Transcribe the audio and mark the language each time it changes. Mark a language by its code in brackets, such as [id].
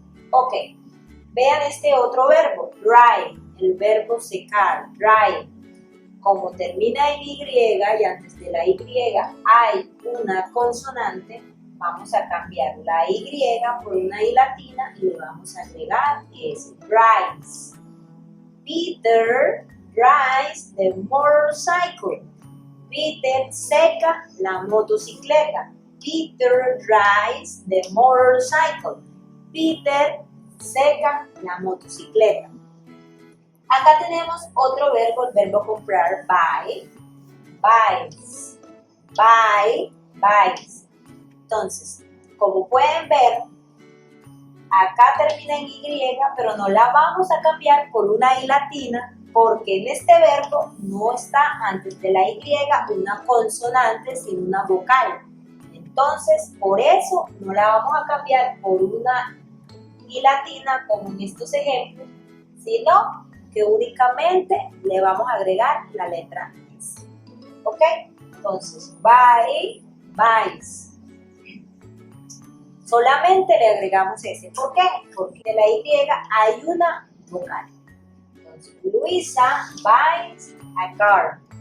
[es] Ok, vean este otro verbo, dry, el verbo secar, dry. Como termina en Y y antes de la Y hay una consonante, vamos a cambiar la Y por una I latina y le vamos a agregar es, dries. [en] Peter drives the motorcycle. [es] Peter seca la motocicleta. [en] Peter drives the motorcycle. [es] Peter seca la motocicleta. Acá tenemos otro verbo, el verbo comprar, buy, buys, buy, buys. Entonces, como pueden ver, acá termina en Y, pero no la vamos a cambiar por una I latina, porque en este verbo no está antes de la Y una consonante, sino una vocal. Entonces, por eso no la vamos a cambiar por una I latina, como en estos ejemplos, sino que únicamente le vamos a agregar la letra S. ¿Ok? Entonces, buy, buys. Solamente le agregamos S. ¿Por qué? Porque de la Y hay una vocal. [en] Entonces, Luisa buys a car.